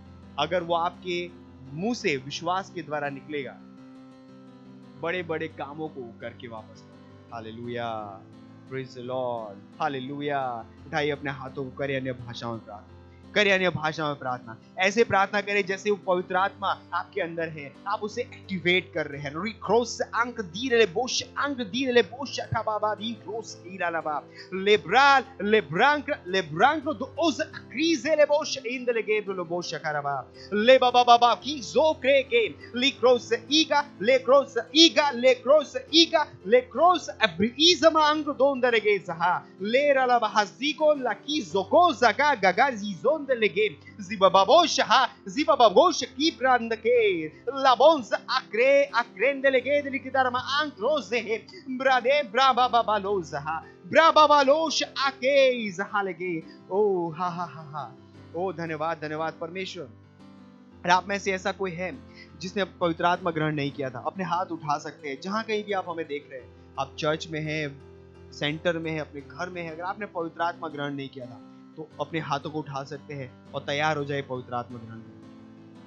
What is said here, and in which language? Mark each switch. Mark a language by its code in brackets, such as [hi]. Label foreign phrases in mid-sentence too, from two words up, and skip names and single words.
[hi] अगर वो आपके मुंह से विश्वास के द्वारा निकलेगा, बड़े बड़े कामों को करके वापस। [en] Hallelujah, praise the Lord. Hallelujah. [hi] उठाइए अपने हाथों को, करें अन्य भाषाओं में प्रार्थना। करें अन्य भाषा में प्रार्थना। ऐसे प्रार्थना करें जैसे वो पवित्र आत्मा आपके अंदर है, आप उसे एक्टिवेट कर रहे हैं। रिक्रोस अंक दीरे बोश अंक दीरे बोश का बाबा दी क्रोस ईरा लबा लेब्राल लेब्रांक दो ओज क्रीजे ले बोश इन ले गेब्रो लो बोश करबा ले बाबा बाबा की जो क्रे के लिक्रोस ईगा ले क्रॉस अब्रीजमा अंक दोंदरे गे सहा ले रला बहाजीको लकी जोको जगा गगा जीजोन लगे जिबाबाबोश हा जिबाबाबोश की प्रांद के लाबोन्स अक्रेंद लगे लिखितारमा अंक्रोजे है ब्रादे ब्राबाबालोज हा ब्राबाबालोश आके जहा लगे। ओ हा ओ धन्यवाद परमेश्वर। और आप में से ऐसा कोई है जिसने पवित्र आत्मा ग्रहण नहीं किया था, अपने हाथ उठा सकते हैं। जहां कहीं भी आप हमें देख रहे हैं, आप चर्च में हैं, सेंटर में हैं, अपने घर में हैं, अगर आपने पवित्र आत्मा ग्रहण नहीं किया था तो अपने हाथों को उठा सकते हैं और तैयार हो जाए पवित्र आत्मा ग्रहण करने।